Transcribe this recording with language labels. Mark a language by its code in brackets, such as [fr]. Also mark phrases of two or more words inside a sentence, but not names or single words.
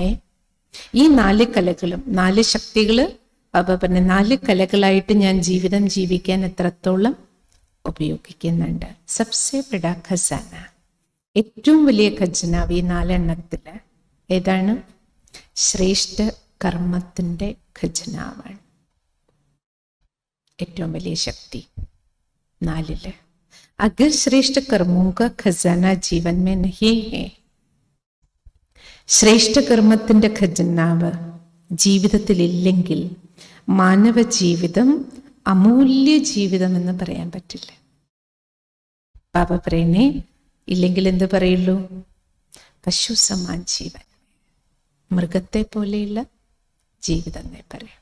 [ml] ഈ 4 കലകളും 4 ശക്തികള് ബാബ പറഞ്ഞ 4 കലകളായിട്ട് ഞാൻ ജീവിതം ജീവിക്കാൻ എത്രത്തോളം ഉപയോഗിക്കുന്നുണ്ട്. [hi] सबसे बड़ा खज़ाना, [ml] ഏറ്റവും വലിയ ഖജനാവ് ഈ 4 എണ്ണത്തില് ഏതാണ്? ശ്രേഷ്ഠ കർമ്മത്തിന്റെ ഖജനാവാണ് ഏറ്റവും വലിയ ശക്തി 4. [hi] अगर श्रेष्ठ कर्मों का खजाना जीवन में नहीं है, [ml] ശ്രേഷ്ഠ കർമ്മത്തിന്റെ ഖജനാവ് ജീവിതത്തിൽ ഇല്ലെങ്കിൽ മാനവ ജീവിതം അമൂല്യ ജീവിതം എന്ന് പറയാൻ പറ്റില്ല. ബാബ പറയുന്നേ ഇല്ലെങ്കിൽ എന്ത് പറയുള്ളൂ? പശു സമാൻ ജീവൻ, മൃഗത്തെ പോലെയുള്ള ജീവിതം എന്നേ പറയാം.